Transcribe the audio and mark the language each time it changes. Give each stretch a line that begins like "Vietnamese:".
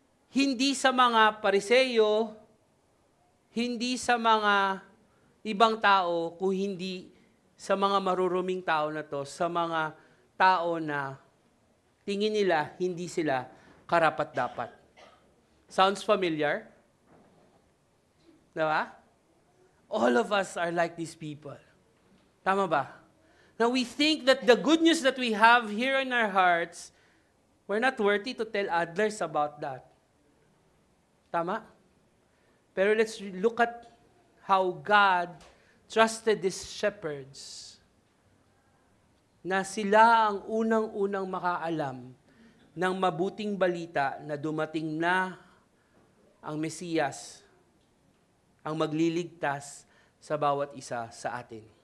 Filipino: Hindi sa mga Pariseyo, hindi sa mga ibang tao, kung hindi sa mga maruruming tao na to, sa mga tao na tingin nila hindi sila karapat-dapat.
English: Sounds familiar?
Filipino: Diba?
English: All of us are like these people.
Filipino: Tama ba?
English: Now we think that the good news that we have here in our hearts, we're not worthy to tell others about that.
Filipino: Tama? Pero
English: let's look at how God trusted these shepherds
Filipino: na sila ang unang-unang makaalam ng mabuting balita na dumating na ang Mesiyas, ang magliligtas sa bawat isa sa atin.